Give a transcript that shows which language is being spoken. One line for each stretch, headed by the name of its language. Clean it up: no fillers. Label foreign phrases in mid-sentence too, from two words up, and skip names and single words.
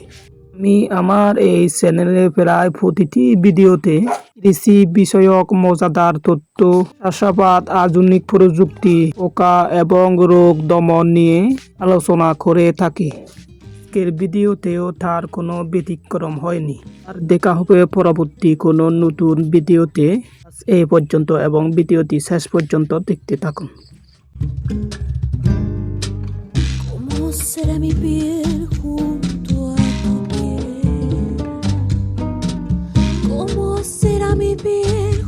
Bangla: আমি আমার এই চ্যানেলে প্রায় প্রতিটি ভিডিওতে কৃষি বিষয়ক মজাদার তথ্য, চাষাবাদ, আধুনিক প্রযুক্তি, পোকা এবং রোগ দমন নিয়ে আলোচনা করে থাকি। আজকের ভিডিওতেও তার কোনো ব্যতিক্রম হয়নি। আর দেখা হবে পরবর্তী কোনো নতুন ভিডিওতে। এই পর্যন্ত এবং ভিডিওটি শেষ পর্যন্ত দেখতে থাকুন।
Spanish: ¿Cómo será mi piel junto a tu piel? ¿Cómo será mi piel?